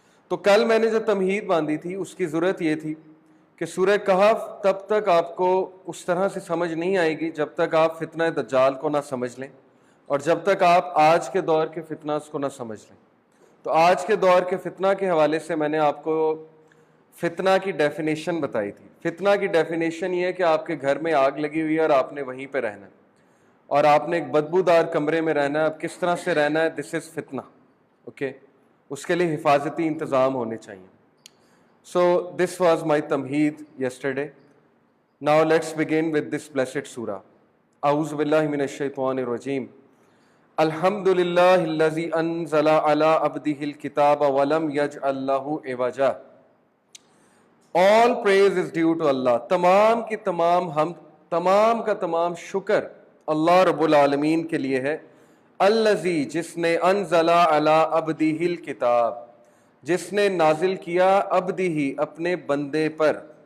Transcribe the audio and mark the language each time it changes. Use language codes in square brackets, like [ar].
[ur] تو کل میں نے جو تمہید باندھی تھی اس کی ضرورت یہ تھی کہ سورہ کہف تب تک آپ کو اس طرح سے سمجھ نہیں آئے گی جب تک آپ فتنہ دجال کو نہ سمجھ لیں، اور جب تک آپ آج کے دور کے فتنہ کو نہ سمجھ لیں۔ تو آج کے دور کے فتنہ کے حوالے سے میں نے آپ کو فتنہ کی ڈیفینیشن بتائی تھی۔ فتنہ کی ڈیفینیشن یہ ہے کہ آپ کے گھر میں آگ لگی ہوئی ہے اور آپ نے وہیں پہ رہنا ہے، اور آپ نے ایک بدبودار کمرے میں رہنا ہے۔ اب کس طرح سے رہنا ہے، دس از فتنہ، اوکے۔ اس کے لیے حفاظتی انتظام ہونے چاہیے۔ [en] So this was my tamheed yesterday. Now let's begin with this blessed surah. [ar] أعوذ باللہ من الشیطان الرجیم۔ الحمد للہ الذی انزل علی عبدہ الکتاب ولم یجعل لہ عوجا۔ [en] All praise is due to Allah۔ [ur] تمام کی تمام حمد، تمام کا تمام شکر اللہ رب العالمین کے لیے ہے۔ الذی، جس نے [ar] انزل علی عبدہ الکتاب، [ur] جس نے نازل کیا عبدہ، اپنے بندے پر۔